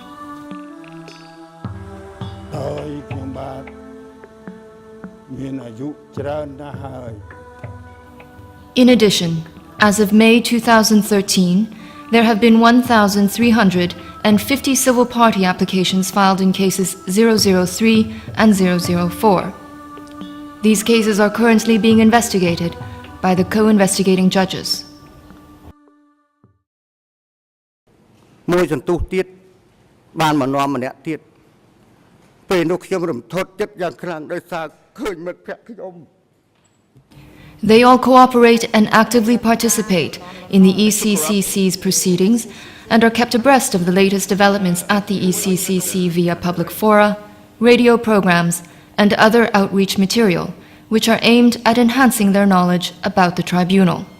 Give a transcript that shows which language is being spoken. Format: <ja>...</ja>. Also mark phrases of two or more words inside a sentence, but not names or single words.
<en>In addition, as of May 2013, there have been 1,350 civil party applications filed in cases 003 and 004. These cases are currently being investigated by the co-investigating judges.</en> <km>មួយសន្ទុះទៀតបានមកនាំម្នាក់ទៀតពេលនោះខ្ញុំរំថត់ចិត្តយ៉ាងខ្លាំងដោយសារឃើញមិត្តភក្តិខ្ញុំ</km> <en>They all cooperate and actively participate in the ECCC's proceedings and are kept abreast of the latest developments at the ECCC via public fora, radio programs, and other outreach material, which are aimed at enhancing their knowledge about the tribunal.</en>